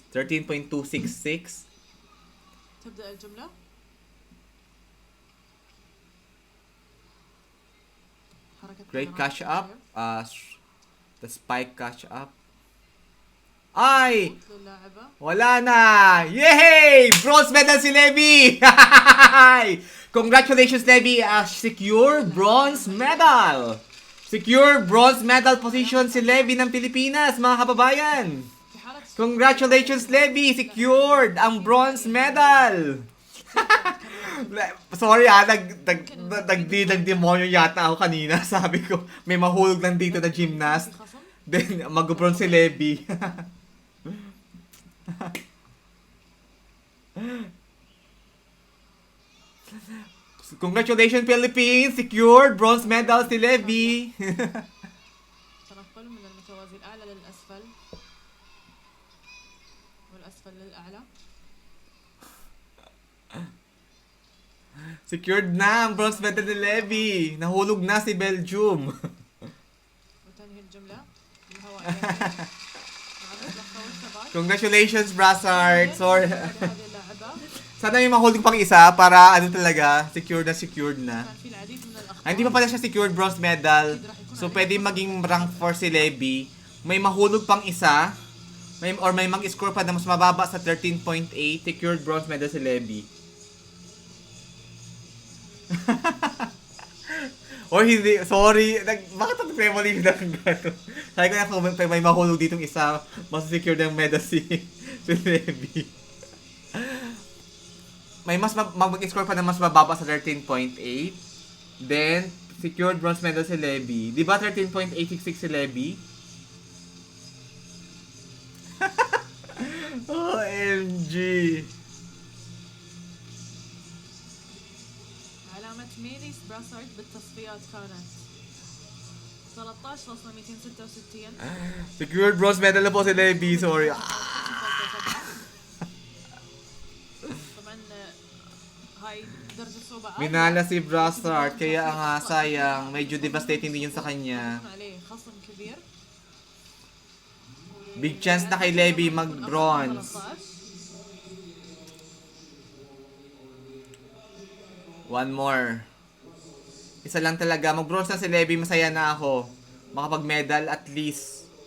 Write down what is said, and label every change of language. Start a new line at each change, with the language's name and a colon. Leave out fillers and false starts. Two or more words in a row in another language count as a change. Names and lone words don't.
Arabic: 13.266. تبدأ الجملة. حركة
English: Great
Arabic: طيران
English: catch up.
Arabic: خطير.
English: The spike catch up.
Filipino: Ay!
Arabic: للاعبة.
Filipino: Wala na! Yay!
English: Bronze medal
Filipino: si Levy!
English: Congratulations, Levy! Secure bronze medal! Secure bronze medal position
Filipino: si Levy ng Pilipinas, mga kababayan!
Arabic: في حالة
English: Congratulations, Levy!
Filipino: Secured ang
English: bronze medal!
Filipino: Sorry nagdemonyo yata ako kanina. Sabi ko, may mahulog lang dito na gymnast.
Arabic: خصم.
Filipino: Then, mag-bronze si Levy.
English: Congratulations, Philippines! Secured bronze medal si Levy!
Arabic: تنقل من المتوازي الأعلى للأسفل والأسفل للأعلى.
Filipino: Secured na ang
English: bronze medal
Filipino: ni Levy! Nahulog na si Belgium!
Arabic: وتنهي الجملة بالهواء اليمين مع الإطلاق والثبات.
English: Congratulations, Brassard! Sorry.
Arabic: هذه اللاعبة
Filipino: Sana may mahulog pang isa para ano talaga, secured na.
Arabic: كان في العديد من الأخطاء.
Filipino: Hindi pa pala siya
English: secured bronze medal.
Filipino: So, pwede maging rank 4 si Levy. May mahulog pang isa. May mag-score pa na mas mababa sa 13.8.
English: Secured bronze medal si Levy.
Filipino: Or hindi, sorry. Bakit ang premolin na ng gano'n? Sabi ko na kung may mahulog ditong isa, mas secure ng medal si Levy. May mas mag-score pa na mas mababa sa 13.8.
English: Then, secured bronze medal si Levy.
Filipino: Di ba 13.866 si Levy? OMG!
Arabic: علامة ميليس براسارد بالتصفيات كانت 13.266.
English: Secured bronze medal
Filipino: na po si Levy, sorry.
Arabic: طبعا هاي درجة صعوبة عالية.
Filipino: Minala si Brassard, kaya nga sayang, medyo devastating din yun sa kanya.
Arabic: يكون عليه خصم كبير.
English: Big chance
Filipino: na kay Levy mag-bronze.
English: 1 more.
Filipino: Isa lang talaga, mag-bronze na si Levy, masaya na ako. Makapag-medal
English: at least.